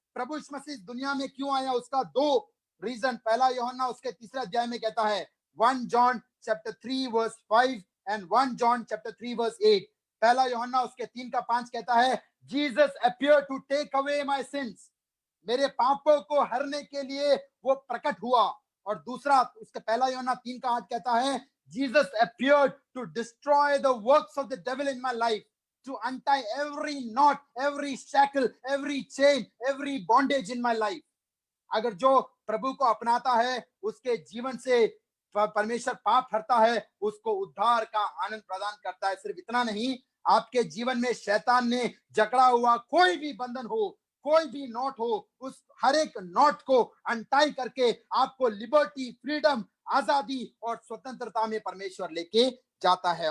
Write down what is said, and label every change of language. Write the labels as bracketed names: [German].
[Hindi] प्रभु यीशु मसीह दुनिया में क्यों आया, उसका 2 रीजन. पहला यूहन्ना उसके 3 अध्याय में कहता है, [English] 1 John chapter 3 verse 5 and 1 John chapter 3 verse 8. [Hindi] पहला यूहन्ना उसके 3 का 5 कहता है, Jesus [English] appeared to take away my sins. [Hindi] मेरे पापों को हरने के लिए वो प्रकट हुआ. और दूसरा उसके पहला यूहन्ना 3 का 8 कहता है, [English] Jesus appeared to destroy the works of the devil in my life, to untie every knot, every shackle, every chain, every bondage in my life. [Hindi] अगर जो प्रभु को अपनाता है, उसके जीवन से परमेश्वर पाप हरता है, उसको उद्धार का आनंद प्रदान करता है. सिर्फ इतना नहीं, आपके जीवन में शैतान ने जकड़ा हुआ कोई भी बंधन हो, कोई भी नॉट हो, उस हर एक नॉट को अनटाई करके आपको लिबर्टी, फ्रीडम, आजादी और स्वतंत्रता में परमेश्वर लेके जाता है.